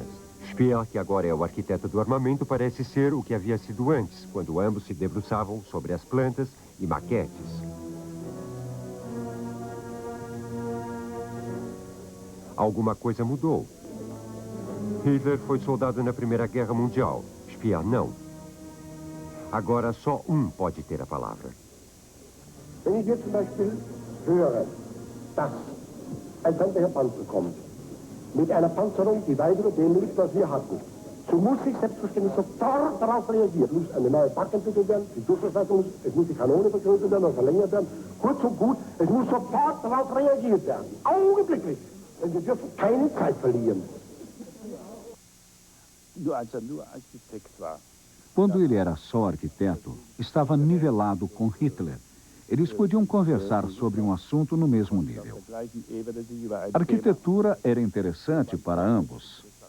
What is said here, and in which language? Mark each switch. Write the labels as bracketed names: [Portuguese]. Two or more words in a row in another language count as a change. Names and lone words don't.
[Portuguese] Speer, que agora é o arquiteto do armamento, parece ser o que havia sido antes, quando ambos se debruçavam sobre as plantas e maquetes. Alguma coisa mudou. Hitler foi soldado na Primeira Guerra Mundial. Speer não. Agora só um pode ter a palavra. [German] Wenn ich jetzt zum Beispiel höre, dass ein feindlicher Panzer kommt, mit einer Panzerung, die weit über dem liegt, was wir hatten, so muss ich selbstverständlich sofort darauf reagieren. Es muss eine neue Pack entwickelt werden, die Durchschlagsleistung muss, es muss die Kanone vergrößert werden oder verlängert werden. Kurz und gut, es muss sofort darauf reagiert werden. Augenblicklich. Denn wir dürfen keine Zeit verlieren. [Portuguese] Quando ele era só arquiteto, estava nivelado com Hitler. Eles podiam conversar sobre um assunto no mesmo nível. A arquitetura era interessante para ambos.